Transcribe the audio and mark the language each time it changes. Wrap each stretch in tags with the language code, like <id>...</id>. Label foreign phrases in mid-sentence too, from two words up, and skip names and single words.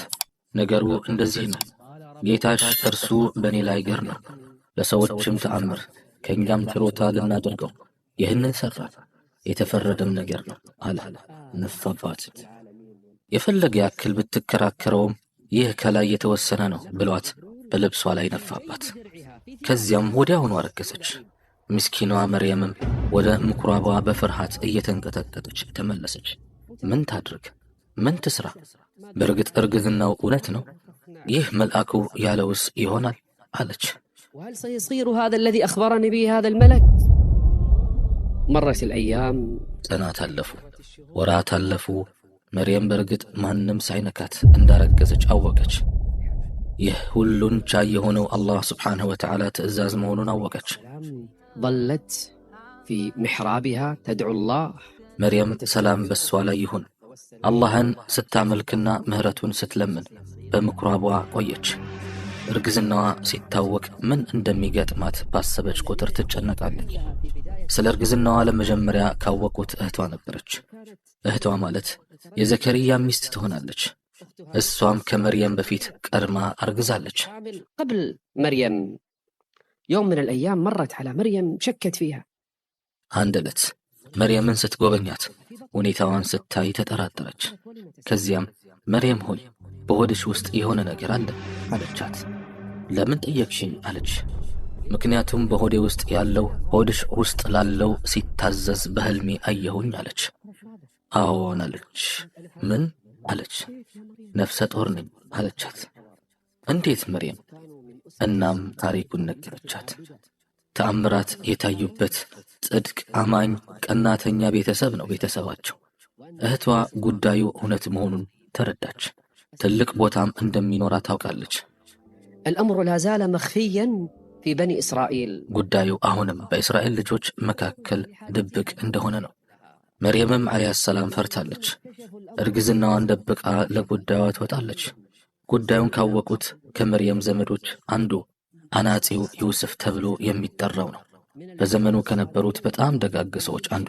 <am>ነገሩ እንደዚህ ነው። ጌታሽ እርሱ በእኔ ላይ ገር ነው፣ ለሰዎችም ተአምር ከእኛም ችሮታ ልናደርገው ይህንን ሠራ፣ የተፈረደም ነገር ነው አለ። ነፋባት። የፈለገ ያክል ብትከራከረውም ይህ ከላይ የተወሰነ ነው ብሏት በልብሷ ላይ ነፋባት። ከዚያም ወዲያውኑ አረገዘች። ምስኪኗ መርየምም ወደ ምኩራቧ በፍርሃት እየተንቀጠቀጠች ተመለሰች። ምን ታድርግ? ምን ትስራ? በእርግጥ እርግዝናው እውነት ነው? ይህ መልአኩ ያለውስ ይሆናል አለች።</am> <ar>وهل سيصير هذا الذي أخبرني به هذا الملك؟ مرت الأيام</ar> <am>ቀናት አለፉ፣ ወራት አለፉ። መርየም በእርግጥ ማንም ሳይነካት እንዳረገዘች አወቀች። ይህ ሁሉን ቻይ የሆነው</am> <ar>الله سبحانه وتعالى</ar> <am>ትእዛዝ መሆኑን አወቀች።</am> <ar>ظلت في محرابها تدعو الله</ar> <am>መርየም ሰላም በሷ ላይ ይሁን አላህን ስታመልክና ምህረቱን ስትለምን በምኩራቧ ቆየች። እርግዝናዋ ሲታወቅ ምን እንደሚገጥማት ባሰበች ቁጥር ትጨነቃለች። ስለ እርግዝናዋ ለመጀመሪያ ካወቁት እህቷ ነበረች። እህቷ ማለት የዘከርያ ሚስት ትሆናለች። እሷም ከመርየም በፊት ቀድማ አርግዛለች።</am> <ar>قبل مريم يوم من الأيام مرت على مريم شكت فيها</ar> <am>አንድ ዕለት መርየምን ስትጎበኛት ሁኔታዋን ስታይ ተጠራጠረች። ከዚያም መርየም ሆይ በሆድሽ ውስጥ የሆነ ነገር አለ አለቻት። ለምን ጠየቅሽኝ አለች። ምክንያቱም በሆዴ ውስጥ ያለው ሆድሽ ውስጥ ላለው ሲታዘዝ በህልሜ አየሁኝ አለች። አዎን አለች። ምን አለች። ነፍሰ ጡር ነኝ አለቻት። እንዴት መርየም? እናም ታሪኩን ነገረቻት። ተአምራት የታዩበት ጽድቅ አማኝ ቀናተኛ ቤተሰብ ነው ቤተሰባቸው። እህቷ ጉዳዩ እውነት መሆኑን ተረዳች። ትልቅ ቦታም እንደሚኖራ ታውቃለች።</am> <ar>الأمر لا زال مخفيا في بني إسرائيل</ar> <am>ጉዳዩ አሁንም በእስራኤል ልጆች መካከል ድብቅ እንደሆነ ነው። መርየምም</am> <ar>عليها السلام</ar> <am>ፈርታለች። እርግዝናዋን ደብቃ ለጉዳዩ ትወጣለች። ጉዳዩን ካወቁት ከመርየም ዘመዶች አንዱ አናጺው ዮሴፍ ተብሎ የሚጠራው ነው። በዘመኑ ከነበሩት በጣም ደጋግ ሰዎች አንዱ</am>